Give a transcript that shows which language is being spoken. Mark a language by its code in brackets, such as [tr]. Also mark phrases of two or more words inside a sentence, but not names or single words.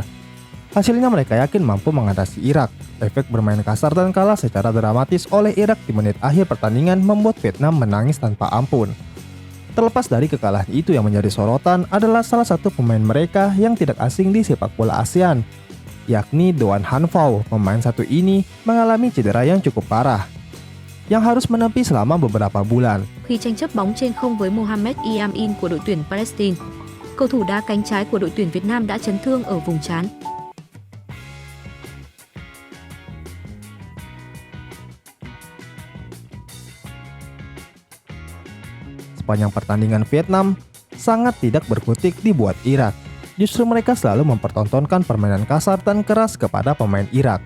[id] Hasilnya mereka yakin mampu mengatasi Irak. Efek bermain kasar dan kalah secara dramatis oleh Irak di menit akhir pertandingan membuat Vietnam menangis tanpa ampun. Terlepas dari kekalahan itu, yang menjadi sorotan adalah salah satu pemain mereka yang tidak asing di sepak bola ASEAN, yakni Doan Han Phao. Pemain satu ini mengalami cedera yang cukup parah, yang harus menepi selama beberapa bulan. [vi] Khi tranh chấp bóng trên không với Mohamed Yamin của đội tuyển Palestine, cầu thủ đá cánh trái của đội tuyển Việt Nam đã chấn thương ở vùng trán. [id] Sepanjang pertandingan Vietnam sangat tidak berkutik dibuat Irak. Justru mereka selalu mempertontonkan permainan kasar dan keras kepada pemain Irak.